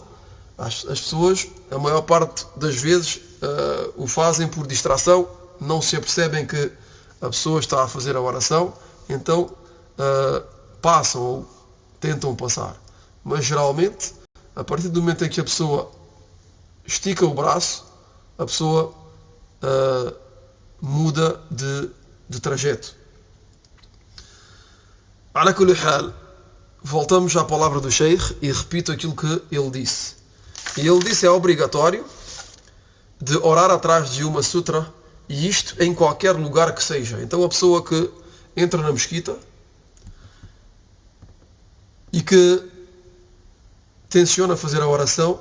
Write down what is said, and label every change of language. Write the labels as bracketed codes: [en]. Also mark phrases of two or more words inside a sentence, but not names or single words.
[pt] As pessoas, a maior parte das vezes, o fazem por distração, não se apercebem que a pessoa está a fazer a oração, então passam ou tentam passar. Mas geralmente, a partir do momento em que a pessoa estica o braço, a pessoa muda de trajeto. [ar] على كل حال, [pt] voltamos à palavra do Sheikh e repito aquilo que ele disse. E ele disse: é obrigatório de orar atrás de uma sutra, e isto em qualquer lugar que seja. Então a pessoa que entra na mesquita e que tenciona fazer a oração